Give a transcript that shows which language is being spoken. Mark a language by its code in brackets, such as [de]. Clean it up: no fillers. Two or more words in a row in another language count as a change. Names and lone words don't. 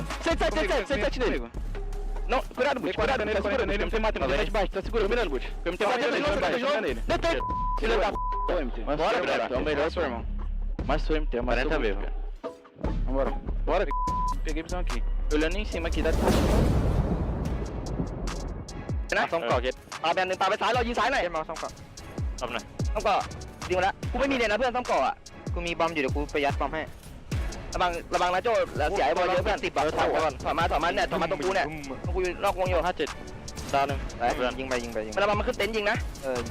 [pt] 107 nele. Não, cuidado, Boot. Cuidado nele, tá segurando. MT mata ele. Tá de baixo, tá segurando, mirando, Boot. MT mata ele. Não tem. Filha da p***, MT. Bora, cara. É o melhor, seu irmão. Mas sou MT, mas sou mesmo. Vambora. Bora, peguei visão aqui. Olhando em cima aqui, dá... [th] นะซ่อมเกาะเย็ดเอาแบนหนึ่งปาไปซ้ายเรายิงซ้ายหน่อยมาซ่อมเกาะ ซ่อมหน่อย ซ่อมเกาะยิงมาแล้วกูไม่มีเลยนะเพื่อนซ่อมเกาะอ่ะ กูมีบอมอยู่เดี๋ยวกูไปยัดบอมให้ระวังนะโจ้เสียไอ้บอลเยอะเพื่อน10บอลถอยมาเนี่ยถอยมาตรงกูเนี่ยกูอยู่นอกวงอยู่57ดาวนึงไปยิงไประวังมันขึ้นเต็นท์ยิงนะยิง